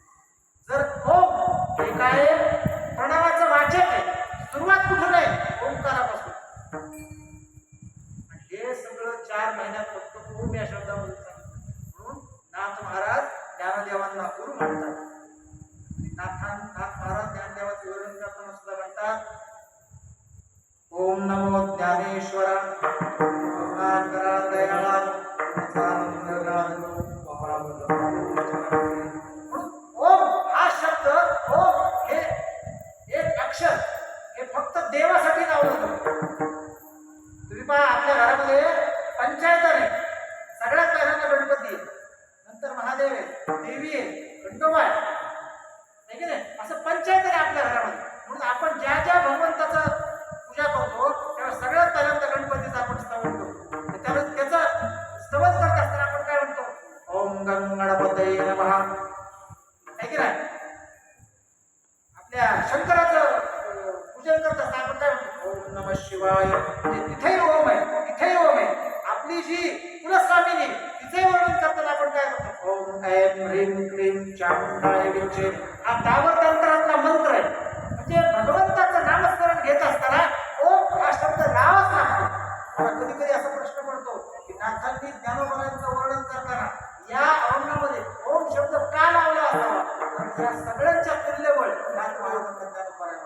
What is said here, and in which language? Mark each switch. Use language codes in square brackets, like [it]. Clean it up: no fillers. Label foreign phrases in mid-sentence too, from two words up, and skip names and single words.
[mr] जर ओम हे काय प्रणवाचं वाचक आहे, सुरुवात कुठून आहे ओंकारापासून. हे सगळं 4 महिन्यात फक्त ओम या शब्दामध्ये सांगितलं. म्हणून नाथ महाराज ज्ञानदेवांना गुरु म्हणतात. नाथ महाराज ज्ञानदेवाचे वर्णन करताना सुद्धा म्हणतात ओम नमो ज्ञानेश्वरा करुणाकरा दयाळा. ओम हा शब्द, ओम हे एक अक्षर, हे फक्त देवासाठी लावलं जातं. तुम्ही पहा आपल्या घरामध्ये पंचायत आहे, सगळ्यात पहिल्यांदा गणपती आहे, नंतर महादेव आहे, देवी आहे, खंडोबा आहे की नाही, असं पंचायत आहे आपल्या घरामध्ये. म्हणून आपण ज्या ज्या भगवंताचं पूजा करतो तेव्हा सगळ्यात पहिल्यांदा गणपतीचं आपण स्तवन करतो. त्याला त्याचं स्तवन करत असताना आपण काय म्हणतो [sa] ओम गं गणपतये नमः [mr] आहे की नाही. आपल्या शंकराचं पूजन करत असताना आपण काय म्हणतो [sa] ओम नमः शिवाय. [mr] तिथेही ओम आहे, तिथेही ओम आहे. आपली जी कुलस्वामिनी तिचे वर्णन करताना आपण काय म्हणतो [sa] ओम ऐं ह्रीं क्लीं चामुंडाय विचे. [mr] हा डाबर तंत्रातला मंत्र आहे. म्हणजे भगवंताचं नामस्मरण घेत असताना ओम हा शब्द लावाच लागतो. मला कधी कधी असा प्रश्न पडतो की नाथांनी ज्ञानोबाचं वर्णन करताना या अभंगामध्ये ओम शब्द का लावला असावा. तर या सगळ्यांच्या तुल्यबळ नाथ महाराजांना ज्ञानोबा आहे.